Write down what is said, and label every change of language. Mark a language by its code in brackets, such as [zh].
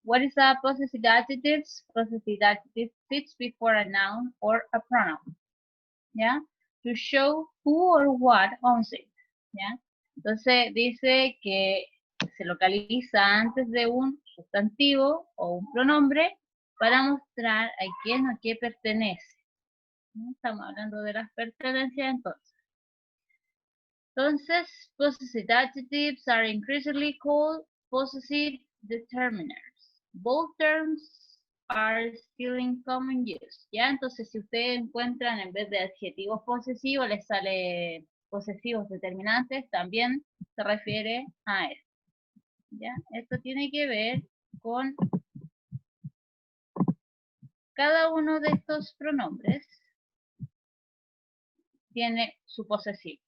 [en] What is a possessive adjective? Possessive adjective sits before a noun or a pronoun. ¿Ya? To show who or what owns it. [es] ¿Ya? Entonces dice que se localiza antes de un sustantivo o un pronombre para mostrar a quién o qué pertenece. ¿No? Estamos hablando de las pertenencias entonces. [en] Entonces, possessive adjectives are increasingly called possessive determiners. Both terms are still in common use. [es] ¿Ya? Entonces, si ustedes encuentran en vez de adjetivos posesivos, les sale posesivos determinantes, también se refiere a esto. ¿Ya? Esto tiene que ver con cada uno de estos pronombres tiene su posesivo.